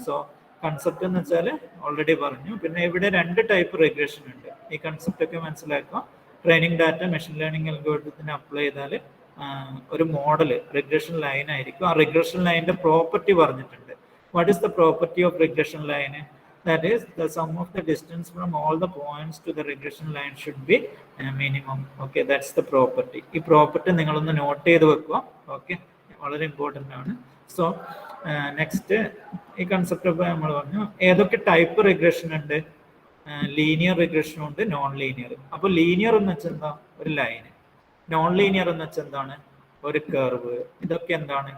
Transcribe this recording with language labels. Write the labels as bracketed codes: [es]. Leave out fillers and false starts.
[ml] So concept എന്ന് വെച്ചാൽ already പറഞ്ഞു. പിന്നെ ഇവിടെ 2 ടൈപ്പ് റിഗ്രഷൻ ഉണ്ട്. ഈ കൺസെപ്റ്റ് ഒക്കെ മനസ്സിലാക്കുക. Training data machine learning അൽഗോരിതത്തിന് apply ചെയ്താൽ ഒരു മോഡൽ റിഗ്രഷൻ ലൈൻ ആയിരിക്കും. ആ റിഗ്രഷൻ ലൈനിന്റെ പ്രോപ്പർട്ടി പറഞ്ഞിട്ടുണ്ട്. [en] What is the property of regression line? That is, the sum of the distance from all the points to the regression line should be minimum. Okay, that's the property. [ml] ഈ property നിങ്ങളൊന്ന് not ചെയ്ത് വെക്കുക. Okay, വളരെ important ആണ്. So next ഈ concept ഒക്കെ നമ്മൾ പറഞ്ഞു. ഏതൊക്കെ ടൈപ്പ് റിഗ്രഷൻ ഉണ്ട്? ലീനിയർ റിഗ്രഷനും ഉണ്ട്, നോൺ ലീനിയർ. അപ്പോൾ ലീനിയർ എന്ന് വെച്ചാൽ എന്താ? ഒരു ലൈന്. നോൺ ലീനിയർ എന്ന് വെച്ചാൽ എന്താണ്? ഒരു കർവ്. ഇതൊക്കെ എന്താണ്?